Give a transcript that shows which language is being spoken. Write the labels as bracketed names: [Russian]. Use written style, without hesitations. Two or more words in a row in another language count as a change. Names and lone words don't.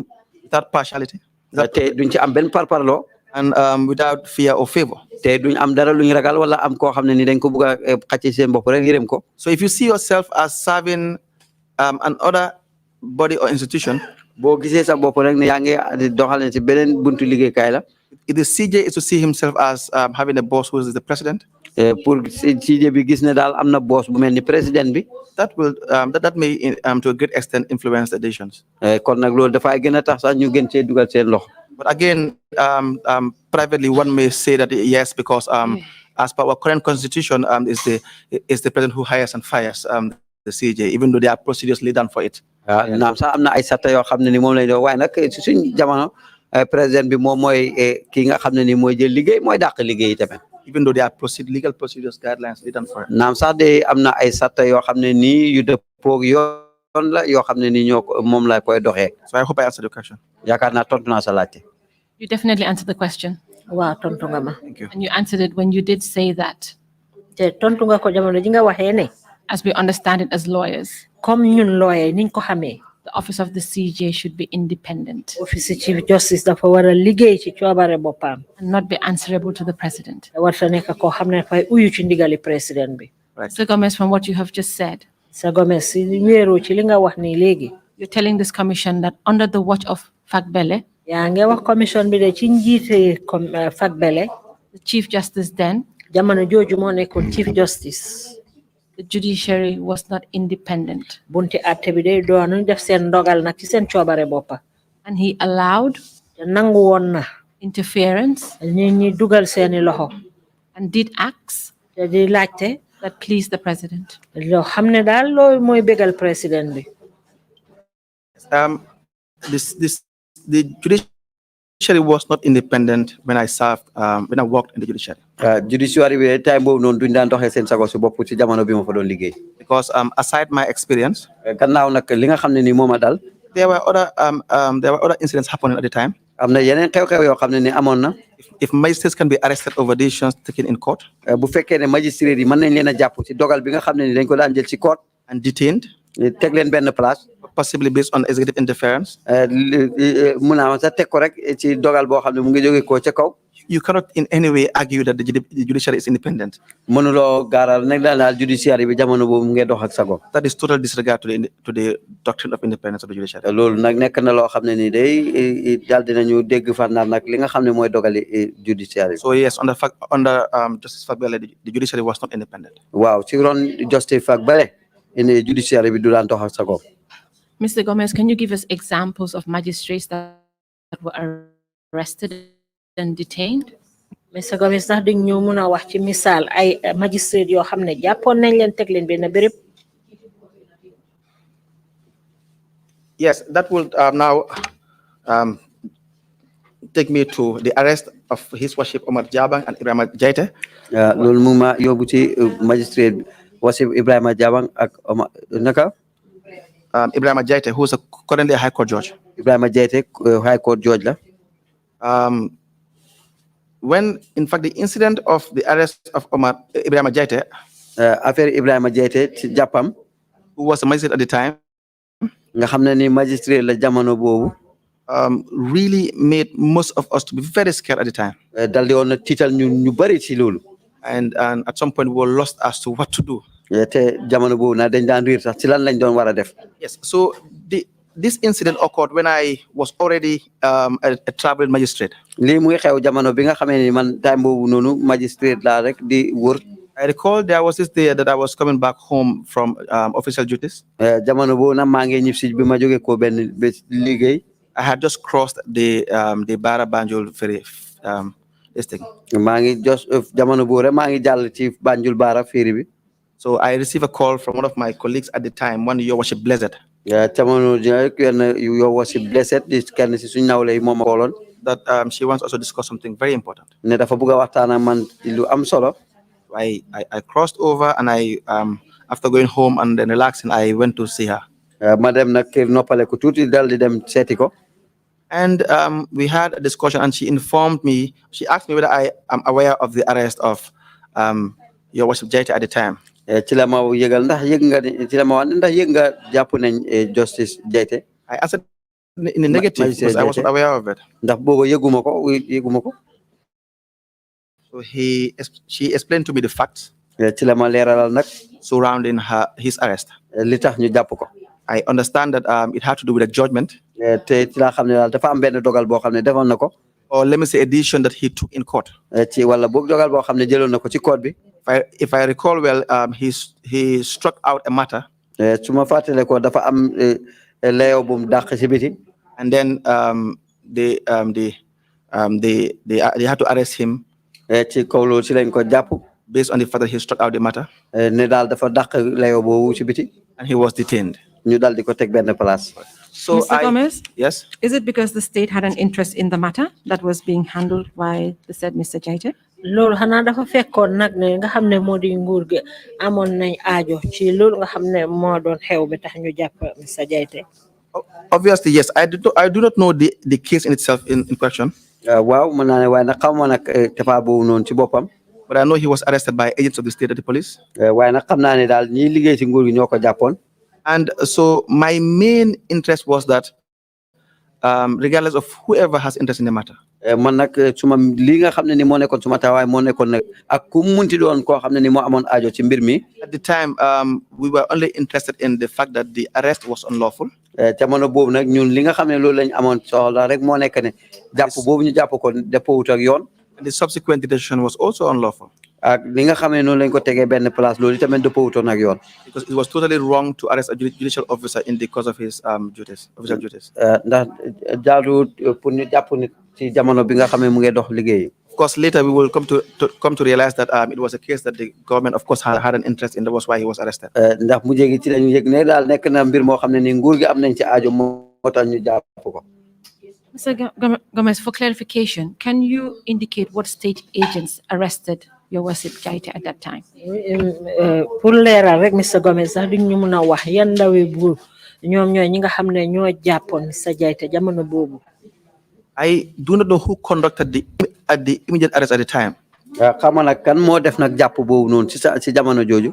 [English] Without partiality. [Wolof] te duñ ci am benn parparloo. [English] And without fear or favor. [Wolof] te duñ am dara luñ ragal wala am koo xam ne ni dañ ko bugg a xàcc seen bopp rek yërëm ko. [English] So if you see yourself as serving another body or institution, [Wolof] boo gisee sa bopp rek ne yaa ngi doxal ci beneen buntu liggéeykaay la. [English] If the CJ is to see himself as having a boss who is the president, [Wolof] pour CJ bi gis ne daal am na boss bu mel ni président bi. [English] that will that may to a great extent influence the decisions. [Wolof] kon nag loolu dafay gën a tax sax ñu gën cee dugal seen loxo. [English] But again, privately, one may say that yes, because as per our current constitution, is the president who hires and fires the CJ, even though there are procedures laid down for it. [Wolof] naam sax am na ay satta yoo xam ne ni moom lañ doon waaye nag suñ jamono président bi moom mooy kii nga xam ne ni mooy jël liggéey mooy dàq liggéey tamit. [English] Even though there are legal procedures, guidelines laid down for it. [Wolof] naam sax de am na ay satta yoo xam ne nii yu dëppoog yoon la yoo xam ne ni ñoo moom la koy doxee. [English] So I hope I answered your question. [Wolof] yaakaar naa tontu naa sa laajte. [English] You definitely answered the question. [Wolof] Waaw tontu nga ma. [English] Thank you. And you answered it when you did say that, [Wolof] te tontu nga ko jamono ji nga waxee ne. [English] as we understand it as lawyers, [Wolof] comme ñun lawyer niñ ko xamee. [English] The office of the CJ should be independent office Chief Justice [Wolof] dafa war a liggéey ci coobare boppam. [English] and not be answerable to the president. [Wolof] Warta nekk koo xam ne dafay uyu ci ndigali président bi. [English] Mr. Gomes, from what you have just said, [Wolof] Sa Gomes si wéeroo ci li nga wax nii léegi. [English] you're telling this commission that under the watch of Fagbele, [Wolof] yaa ngi wax commission bi de ci njiite Fagbele. [English] the Chief Justice then, [Wolof] jamono jooju moo nekkoon [English] Chief Justice. the judiciary was not independent. [Wolof] bunti àtte bi de doonu def seen ndogal nag ci seen coobare boppa. [English] And he allowed [Wolof] te nangu woon na. [English] interference [Wolof] nit ñi dugal seeni loxo. [English] and did acts [Wolof] te di laajte. [English] that pleased the president. [Wolof] loo xam ne daal loolu mooy bégal président bi. [English] The judiciary was not independent when I served, when I worked in the judiciary. [Wolof] Judiciary bi time boobu noonu duñ daan doxee seen sago si bopp ci jamono bi ma fa doon liggéey. [English] Because aside my experience, [Wolof] gannaaw nag li nga xam ne nii moo ma dal. [English] there were other incidents happening at the time. [Wolof] am na yeneen xew-xew yoo xam ne ni amoon na. [English] If magistrates can be arrested over decisions taken in court. [Wolof] bu fekkee ne magistrate yi mën nañ leen a jàpp ci dogal bi nga xam ne ni dañ ko daan jël ci court. [English] And detained. [Wolof] teg leen benn place. [English] Possibly based on executive interference. [Wolof] mun naa sax teg ko rek ci dogal boo xam ne mu ngi jógee ko ca kaw. [English] You cannot in any way argue that the judiciary is independent. [Wolof] mënuloo gaaral nag daal judiciary bi jamono boobu mu ngi dox ak sago. [English] That is total disregard to the doctrine of independence of the judiciary. [Wolof] loolu nag nekk na loo xam ne ni day daal dinañu dégg fànnaar nag li nga xam ne mooy dogali judiciary. [English] So yes, under Justice Fagbele, the judiciary was not independent. [Wolof] waaw ci ron Justice Fagbele in judiciary bi du daan dox ak sago. [English] Mr. Gomes, can you give us examples of magistrates that were arrested and detained? [Wolof] Mr. Gomes ndax di ñu mun a wax ci misaal ay magistrate yoo xam ne jàppoon nañ leen teg leen benn béréb. [English] Yes, that will now take me to the arrest of His Worship Omar Jabang and Ibrahima Jaite. [Wolof] loolu mu ma yóbbu ci magistrate Wasif Ibrahima Jabang ak Omar naka. [English] Ibrahima Jaite, who is currently a High Court judge. [Wolof] Ibrahima Jaite, [English] High Court judge [Wolof] la. [English] When, in fact, the incident of the arrest of Ibrahima Jaite, [Wolof] affaire Ibrahima Jaite ci jàppam. [English] who was a magistrate at the time, [Wolof] nga xam ne ni magistrate la jamono boobu. [English] really made most of us to be very scared at the time. [Wolof] dal di woon na tiital ñu bari ci loolu. [English] And at some point we were lost as to what to do. [Wolof] te jamono boobu na dañ daan riir sax ci lan lañ doon war a def. [English] Yes, so this incident occurred when I was already a traveling magistrate. [Wolof] lii muy xew jamono bi nga xamee ni man time boobu noonu magistrate laa rek di wër. [English] I recall there was this day that I was coming back home from official duties. [Wolof] jamono boobu nag maa ngi ñib si bi ma jógee ko benn bés liggéey. [English] I had just crossed the Bara Banjul ferry. This thing. [Wolof] maa ngi jamono boobu rek maa ngi jàll ci Banjul Bara ferry bi. [English] So I received a call from one of my colleagues at the time, one Your Worship Blessed. [Wolof] jamono Your Worship Blessed di kenn si suñu nawle yi moom a kooloon. [English] That she wants also to discuss something very important. [Wolof] ne dafa bëgg a waxtaan ak man lu am solo. [English] I crossed over and I after going home and then relaxing, I went to see her. [Wolof] ma dem nag kër noppale ko tuuti dal di dem seeti ko. [English] And we had a discussion, and she informed me. She asked me whether I am aware of the arrest of Your Worship Jaite at the time. [Wolof] ci la ma yëgal ndax yëg nga ci la ma wax ndax yëg nga jàpp nañ Justice Jaite. [English] I answered in the negative because I wasn't aware of it. [Wolof] ndax booba yëguma ko. [English] So she explained to me the facts [Wolof] ci la ma leeralal nag. [English] surrounding his arrest. [Wolof] li tax ñu jàpp ko. [English] I understand that it had to do with a judgment. [Wolof] te ci laa xam ne daal dafa am benn dogal boo xam ne defoon na ko. [English] Or let me say a decision that he took in court. [Wolof] ci wala boog dogal boo xam ne jëloon na ko ci court bi. [English] If I recall well, he struck out a matter. [Wolof] su ma fàttale ko dafa am layoo bu mu dàq ci biti. [English] And then they had to arrest him. [Wolof] ci kaw loolu ci lañ ko jàpp. [English] Based on the fact that he struck out the matter. [Wolof] ne daal dafa dàq layoo boobu ci biti. [English] And he was detained. [Wolof] ñu daal di ko teg benn place. [English] So Mr. Gomes? Yes. Is it because the state had an interest in the matter that was being handled by the said Mr. Jaite? [Wolof] loolu xanaa dafa fekkoon nag ne nga xam ne moo di nguur gi amoon nañ aajo ci loolu nga xam ne moo doon xew bi tax ñu jàpp Mr. Jaite. [English] Obviously, yes. I do not know the case in itself in question. [Wolof] waaw mën naa ne waaye nag xamoo nag tafa boobu noonu ci boppam. [English] But I know he was arrested by agents of the state of the police. [Wolof] waaye nag xam naa ne daal ñiy liggéey ci nguur gi ñoo ko jàppoon. [English] And so my main interest was that, regardless of whoever has interest in the matter, [Wolof] man nag suma li nga xam ne ni moo nekkoon suma taxawaay moo nekkoon nag ak ku munti doon koo xam ne ni moo amoon aajo ci mbir mi. [English] at the time, we were only interested in the fact that the arrest was unlawful. [Wolof] jamono boobu nag ñun li nga xam ne loolu lañ amoon soxla rek moo nekk ne jàpp boobu ñu jàpp ko dëppoowut ak yoon. [English] And the subsequent detention was also unlawful. [Wolof] ak li nga xam ne noonu lañ ko tegee benn place loolu tamit dëppoowutoon ak yoon. [English] Because it was totally wrong to arrest a judicial officer in the course of his duties, official duties. [Wolof] ndax jaaduwut pour ñu jàpp nit ci jamono bi nga xam ne mu ngi dox liggéey. [English] Of course, later we will come to realize that it was a case that the government, of course, had an interest in. That was why he was arrested. [Wolof] ndax mu jéegi ci lañu yëg ne daal nekk na mbir moo xam ne ni nguur gi am nañ ci aajo moo tax ñu jàpp ko. [English] Mr. Gomes, for clarification, can you indicate what state agents arrested your worship Jaiteh at that time? [Wolof] Pour leeral rek Mr. Gomes sax di ñu mën a wax yan ndawi buur ñoom ñooy ñi nga xam ne ñoo jàppoon Mr. Jaiteh jamono boobu. [English] I do not know who conducted the immediate arrest at the time. [Wolof] xam nga nag kan moo def nag jàpp boobu noonu ci jamono jooju.